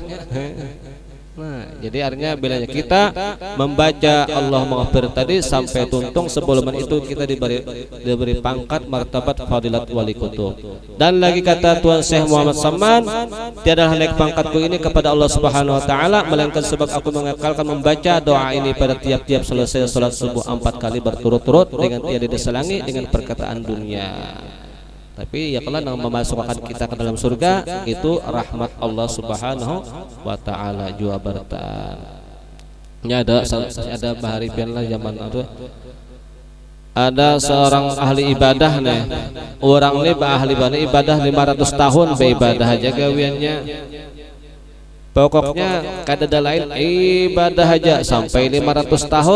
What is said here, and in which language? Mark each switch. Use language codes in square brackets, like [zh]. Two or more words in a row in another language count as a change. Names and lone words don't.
[bjn] Nah, jadi artinya bilanya kita membaca [ar] الله مغفر [bjn] tadi sampai tuntung, sebelum itu kita diberi pangkat martabat fadilat wali kutub. [ms] Dan lagi kata Tuan Syekh Muhammad Saman, tiada naik pangkatku ini kepada [ar] الله سبحانه وتعالى [ms] melainkan sebab aku mengekalkan membaca doa ini pada tiap-tiap selesai salat subuh 4 kali berturut-turut dengan tiada diselangi dengan perkataan dunia. [bjn] Tapi ya kalau yang memasukkan kita ke dalam surga itu rahmat [ar] الله سبحانه وتعالى [bjn] jua berta. Ini ada bahari pian lah zaman itu. Ada seorang ahli ibadah nih. Orang ini ahli ibadah 500 tahun beribadah aja gawiannya. Pokoknya kada lain ibadah aja sampai 500 tahun.